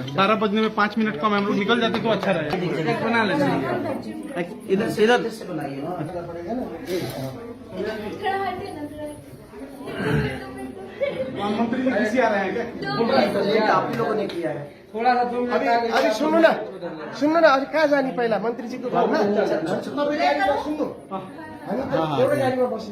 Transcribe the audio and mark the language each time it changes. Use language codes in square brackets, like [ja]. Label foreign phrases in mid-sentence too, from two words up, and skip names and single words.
[hi] 12 बजने में 5 मिनट कम है, हम लोग निकल जाते तो अच्छा रहेगा। बना लेते इधर से बनाइए ना, अच्छा पड़ेगा ना। मंत्री जी किसी आ रहे हैं क्या? आप लोगों ने किया है थोड़ा सा [ne] अभी सुन्नु न आज कहाँ जाने पहिला मन्त्रीजीको घरमा सुन्नु होइन एउटा गाडीमा बस्नु